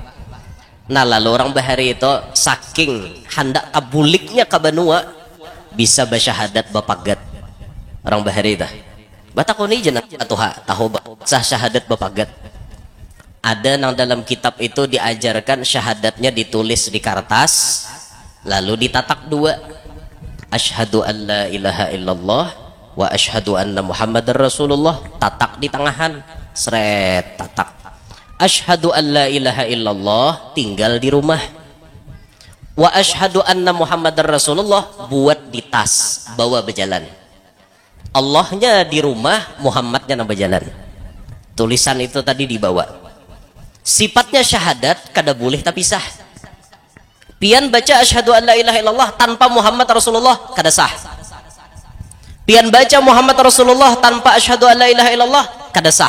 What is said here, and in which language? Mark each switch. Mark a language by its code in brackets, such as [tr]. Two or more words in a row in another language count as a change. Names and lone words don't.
[bjn] Nah lalu orang bahari itu saking hendak kabuliknya ke benua bisa bersyahadat bapagat orang bahari itu batakuni jenah tahu sah syahadat bapagat ada nang dalam kitab itu diajarkan syahadatnya ditulis di kertas lalu ditatak 2 [ar] أشهد أن لا إله إلا الله وأشهد أن محمدا رسول الله [bjn] tatak di tangahan seret tatak [ar] أشهد أن لا إله إلا الله [bjn] tinggal di rumah [ar] وأشهد أن محمدا [bjn] rasulullah buat di tas bawa berjalan Allahnya di rumah Muhammadnya nang berjalan tulisan itu tadi dibawa sifatnya syahadat kada boleh tapi sah pian baca [ar] أشهد أن لا إله إلا الله [bjn] tanpa [ar] محمد رسول الله [bjn] kada sah pian baca [ar] محمد رسول الله [bjn] tanpa [ar] أشهد أن لا إله إلا الله [bjn] kada sah.